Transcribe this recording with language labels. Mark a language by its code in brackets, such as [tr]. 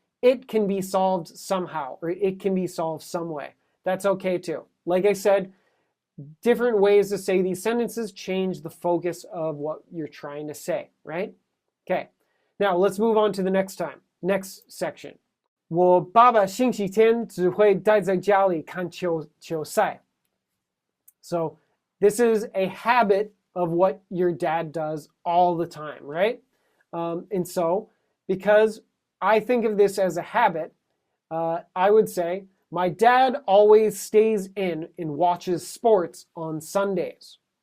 [en] It can be solved somehow, or it can be solved some way. That's okay too. Like I said, different ways to say these sentences change the focus of what you're trying to say, right? Okay, now let's move on to the next section. [zh] 我爸爸星期天只会待在家里看球赛. [en] So this is a habit of what your dad does all the time, right? And so because I think of this as a habit, I would say, my dad always stays in and watches sports on Sundays.